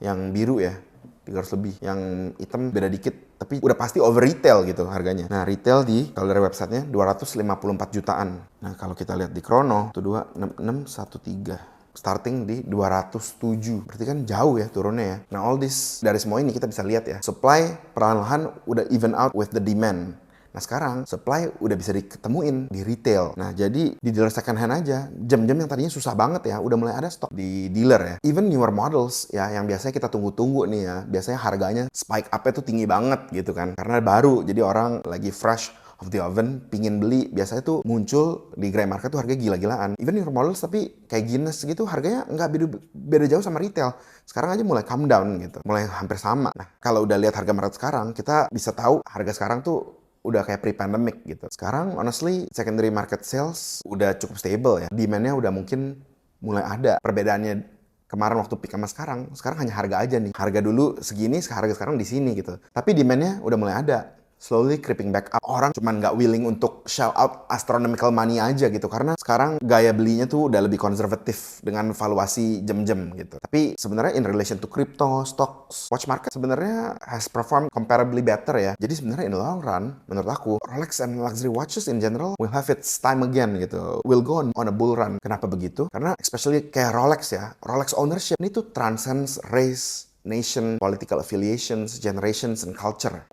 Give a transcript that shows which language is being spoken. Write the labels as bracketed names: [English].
[Indonesian] Yang biru ya 300 lebih. Yang hitam beda dikit, tapi udah pasti over retail gitu harganya. Nah, retail kalau dari websitenya 254 jutaan. Nah, kalau kita lihat di Chrono, itu 26613. [English] Starting di 207. [Indonesian] Berarti kan jauh ya turunnya ya. Nah, [English] all this, [Indonesian] dari semua ini kita bisa lihat ya. [English] Supply [Indonesian] perlahan-lahan udah [English] even out with the demand. [Indonesian] Nah sekarang supply udah bisa diketemuin di retail. Nah jadi di dealer second hand aja, jam-jam yang tadinya susah banget ya, udah mulai ada stok di dealer ya. [English] Even newer models [Indonesian] ya, yang biasanya kita tunggu-tunggu nih ya, biasanya harganya spike up-nya tuh tinggi banget gitu kan. Karena baru, jadi orang lagi [English] fresh of the oven, [Indonesian] pingin beli, biasanya tuh muncul di gray market tuh harga gila-gilaan. [English] Even newer models [Indonesian] tapi kayak Guinness gitu harganya nggak beda jauh sama retail. Sekarang aja mulai [English] come down [Indonesian] gitu, mulai hampir sama. Nah kalau udah lihat harga market sekarang, kita bisa tahu harga sekarang tuh udah kayak pre-pandemic gitu. [English] Sekarang honestly secondary market sales udah cukup stable ya. [Indonesian] Demand-nya udah mungkin mulai ada. Perbedaannya kemarin waktu peak sama sekarang hanya harga aja nih. Harga dulu segini, harga sekarang di sini gitu. Tapi demand-nya udah mulai ada. [English] slowly creeping back up. [Indonesian] Orang cuman nggak willing untuk [English] shell out astronomical money [Indonesian] aja gitu. Karena sekarang gaya belinya tuh udah lebih konservatif dengan valuasi jam-jam gitu. Tapi sebenarnya [English] in relation to crypto, stocks, watch market sebenarnya has performed comparably better ya. [Indonesian] Jadi sebenarnya [English] in the long run, [Indonesian] menurut aku, [English] Rolex and luxury watches in general will have its time again gitu. Will go on a bull run. [Indonesian] Kenapa begitu? Karena [English] especially kayak Rolex ya. Rolex ownership ini tuh transcends race, nation, political affiliations, generations, and culture.